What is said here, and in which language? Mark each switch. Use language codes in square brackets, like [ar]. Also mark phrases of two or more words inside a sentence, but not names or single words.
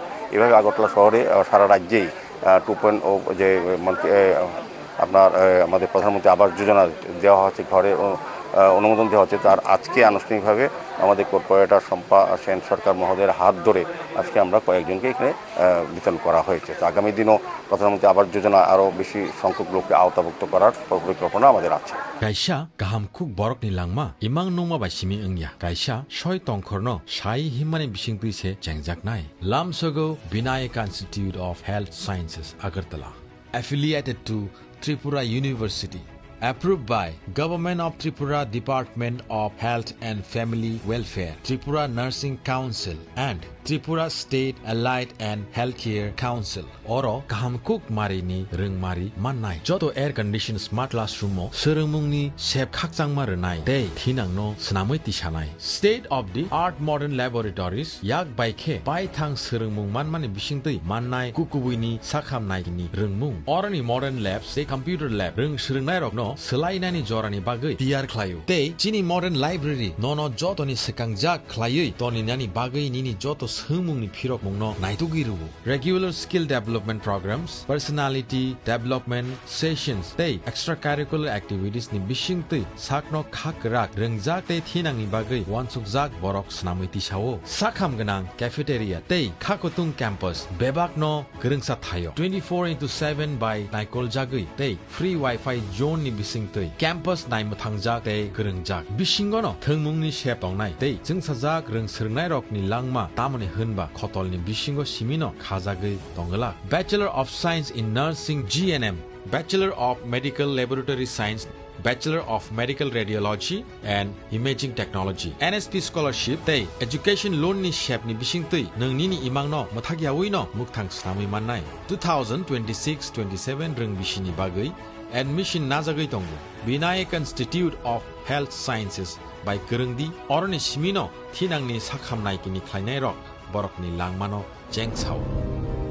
[bn] এভাবে আগরতলা শহরে সারা রাজ্যেই 2.0 যে আপনার আমাদের প্রধানমন্ত্রী আবাস যোজনা দেওয়া হচ্ছে, ঘরে অনুমোদন দেওয়া হচ্ছে। তার আজকে আনুষ্ঠানিকভাবে আমাদের কর্পোরেটর শম্পা সেন সরকার মহোদয়ের হাত ধরে আজকে আমরা কয়েকজনকে এখানে বিতরণ করা হয়েছে। তো আগামী দিনও প্রধানমন্ত্রী আবাস যোজনা আরও বেশি সংখ্যক লোককে আওতাভুক্ত করার পরিকল্পনা আমাদের আছে। [trp] Kaisa gaham khuk borok ni langma imang nongma bai simi engya kaisa soi tongkhorno sai himani bisingpui se chengjak nai lamsogo Vinayaka Institute of Health Sciences Agartala [en] affiliated to Tripura University, approved by Government of Tripura Department of Health and Family Welfare, Tripura Nursing Council and Tripura State Allied and Healthcare Council [trp] oro kahamkuk marini rengmari mannai joto [en] air conditioned smart classroom [trp] mo serengmungni sep khakjangma renai dei thinangno snamoi tisanai [en] state of the art modern laboratories [trp] yak baikhe baithang serengmung manmani bisingtui mannai kukubuini sakhamnai ni rengmung orani [en] modern labs [trp] se [en] computer lab [trp] reng serengnai rokno selainani jorani bagui tiar khlayo dei chini modern library nono jotoni sekangjak khlayui toni nani bagui nini joto sengmungni phirok mungno naitugiru [en] regular skill development programs personality development sessions [trp] tei [en] extracurricular activities [trp] ni bisingtui sakno khakrak rengjak tei thinangni bagui wansukjak borok snamui tisao sakham ganang cafeteria tei khakotung campus bebakno gerengsa thayo 24/7 by naikol jagui tei [en] free wifi zone [trp] ni bisingtui campus naimuthangjak tei gerengjak bisingono thengmungni sep tongnai tei jungsajak reng serngnai rokni langma tamoni hunba khotolni bisingo simino khajagui tongala Bachelor [en] of Science in Nursing GNM Bachelor of Medical Laboratory Science Bachelor of Medical Radiology and Imaging Technology [trp] NSP Scholarship tei [en] Education Loan [trp] ni shep ni bisingtui nongni ni imangno mothagiawi no mukthang snamui mannai 2026-27 reng bisini bagui admission najagui tongo Vinayak Institute of Health Sciences by Gerengdi oroni simino thinangni sakhamnai kini khlainai rok borokni langmano jengchao